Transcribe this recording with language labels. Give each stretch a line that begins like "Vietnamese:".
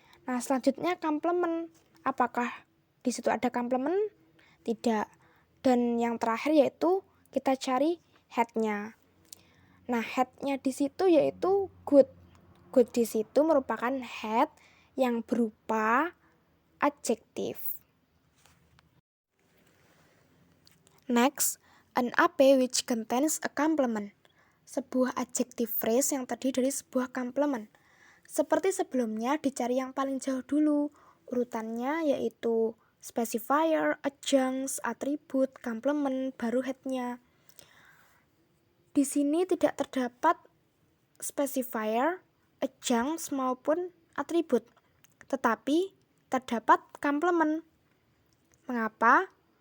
Indonesian: Nah, selanjutnya complement. Apakah di situ ada complement? Tidak. Dan yang terakhir yaitu kita cari head-nya. Nah, head-nya di situ yaitu good. Good di situ merupakan head yang berupa adjektif.
English: Next, an AP which contains a complement.
Indonesian: Sebuah adjective phrase yang terdiri dari sebuah complement. Seperti sebelumnya, dicari yang paling jauh dulu. Urutannya yaitu specifier, adjunct, atribut, complement, baru head-nya. Di sini tidak terdapat specifier, adjunct maupun atribut, tetapi terdapat complement. Mengapa?